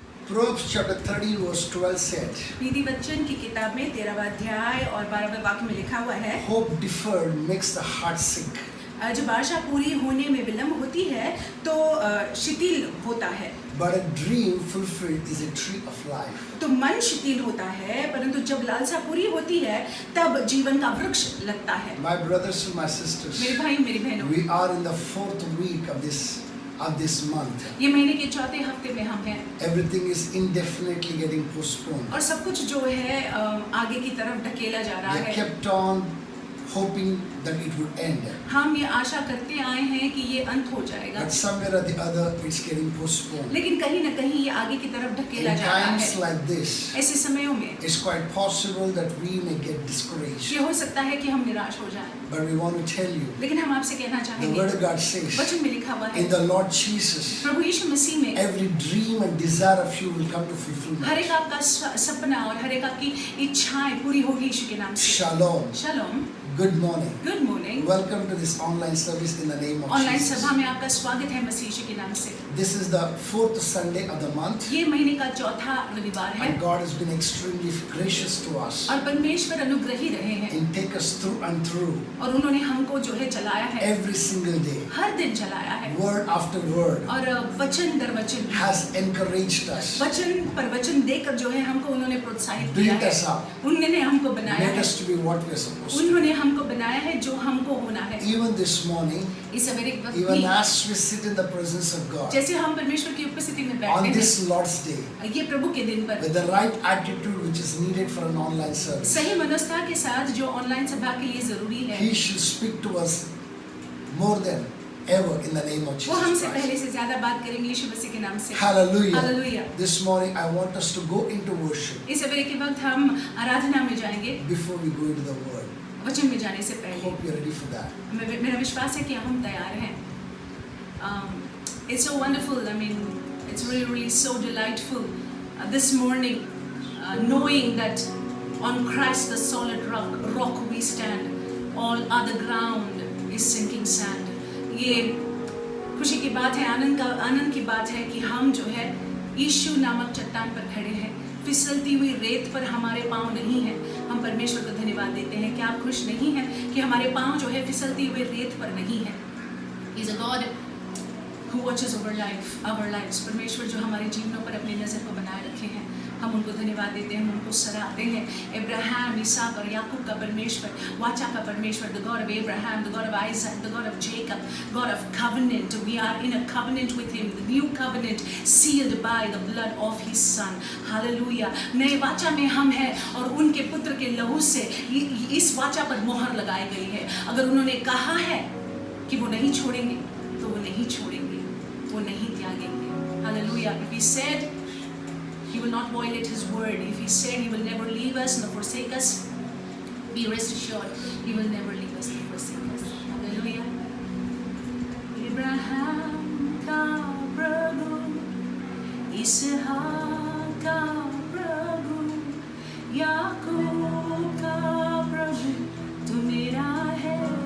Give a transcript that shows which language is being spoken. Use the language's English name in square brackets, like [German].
[English] Proverbs chapter 13 verse 12 said, [Hindi] नीति वचन की किताब में 13वां अध्याय और 12वें वाक्य में लिखा हुआ है, [English] hope deferred makes the heart sick. [Hindi] जब आशा पूरी होने में विलंब होती है तो शिथिल होता है, [English] But a dream fulfilled is a tree of life. [Hindi] तो मन शिथिल होता है, परंतु जब लालसा पूरी होती है तब जीवन का वृक्ष लगता है। [English] My brothers and my sisters, [Hindi] मेरे भाई मेरी बहनों, [English] we are in the 4th week of this month. [Hindi] ये महीने के चौथे हफ्ते में हम हैं [English] Everything is indefinitely getting postponed. [Hindi] और सब कुछ जो है आगे की तरफ ढकेला जा रहा [English] We [Hindi] है। [English] kept on hoping that it would end. [Hindi] हम ये आशा करते आए हैं कि ये अंत हो जाएगा, [English] But somewhere or the other, it's getting postponed. [Hindi] लेकिन कहीं न कहीं ये आगे की तरफ [English] In [Hindi] ढकेला जा रहा [English] times [Hindi] है। [English] like this, [Hindi] ऐसे समयों में [English] it's quite possible that we may get discouraged. [Hindi] ये हो सकता है कि हम निराश हो जाएं, [English] But we want to tell you, [Hindi] लेकिन हम आपसे कहना [English] the [Hindi] चाहेंगे, [English] Word of God says, [Hindi] वचन में लिखा हुआ है, [English] in the Lord Jesus, [Hindi] प्रभु यीशु मसीह में [English] every dream and desire of you will come to [Hindi] हर [English] fulfillment. [Hindi] एक आपका सपना और हर एक आपकी इच्छाएं पूरी होगी यीशु के नाम से। [English] Shalom. [Hindi] Shalom, [English] Good morning. Good morning. Welcome to this online service in the name of [Hindi] online [English] Jesus. [Hindi] सभा में आपका स्वागत है मसीह यीशु के नाम से। [English] This is the 4th Sunday of the month, [Hindi] ये महीने का चौथा रविवार है [English] and God has been extremely gracious to us [Hindi] और परमेश्वर अनुग्रही रहे हैं [English] and take us through and through [Hindi] और उन्होंने हमको जो है चलाया है, [English] every single day. [Hindi] हर दिन चलाया है [English] Word after word [Hindi] और वचन दर वचन [English] has encouraged us, [Hindi] वचन पर वचन देकर जो है हमको उन्होंने प्रोत्साहित किया [English] built [Hindi] है, [English] us up, [Hindi] उन्होंने हमको बनाया [English] made [Hindi] है, [English] us to be what we are supposed to [Hindi] उन्होंने हमको बनाया है जो हमको होना है। [English] be. Even this morning, [Hindi] इस सवेरे वक्त [English] even [Hindi] भी [English] as we sit in the presence of God [Hindi] जैसे हम परमेश्वर की उपस्थिति में [English] on [Hindi] बैठे [English] this Lord's Day, [Hindi] हैं, ये प्रभु के दिन पर [English] with the right attitude which is needed for an online service, [Hindi] सही मनोस्था के साथ जो ऑनलाइन सभा के लिए जरूरी है, [English] He should speak to us more than ever in the name of [Hindi] वो [English] Jesus [Hindi] हमसे [English] Christ. [Hindi] पहले से ज्यादा बात करेंगे यीशु मसीह के नाम से। [English] Hallelujah. [Hindi] Hallelujah. [English] This morning I want us to go into worship [Hindi] इस सवेरे के वक्त हम आराधना में जाएंगे, [English] before we go into the Word. [Hindi] वचन में जाने से [English] I [Hindi] पहले। [English] hope you're ready for that. [Hindi] मेरा विश्वास है कि हम तैयार हैं। [English] It's so wonderful. I mean, it's really so delightful this morning, knowing that on Christ the solid rock we stand. All other ground is sinking sand. [Hindi] ये खुशी की बात है, आनंद की बात है कि हम जो है यीशु नामक चट्टान पर खड़े हैं। फिसलती हुई रेत पर हमारे पाँव नहीं हैं। हम परमेश्वर को धन्यवाद देते हैं कि आप खुश नहीं हैं कि हमारे पाँव जो है फिसलती हुई रेत पर नहीं है। [English] He is a God who watches over our lives. [Hindi] परमेश्वर जो हमारे जीवनों पर अपनी नज़र को बनाए रखे हैं, हम उनको धन्यवाद देते हैं, हम उनको सराहते हैं। इब्राहिम, इसहाक और याकूब का परमेश्वर, [English] वाचा का परमेश्वर, the God of Abraham, the God of Isaac, the God of Jacob, God of covenant. We are in a covenant with Him, the new covenant sealed by the blood of His Son. Hallelujah. [Hindi] नए वाचा में हम हैं और उनके पुत्र के लहू से इस वाचा पर मोहर लगाई गई है। अगर उन्होंने कहा है कि वो नहीं छोड़ेंगे, तो वो नहीं छोड़ेंगे, वो नहीं त्यागेंगे। [English] Hallelujah. If He said, He will not violate His word. If He said He will never leave us nor forsake us, be rest assured, He will never leave us nor forsake us. Hallelujah. [Hindi] Abraham का प्रभु, इसहाक का प्रभु, याकूब का प्रभु, तू मेरा है।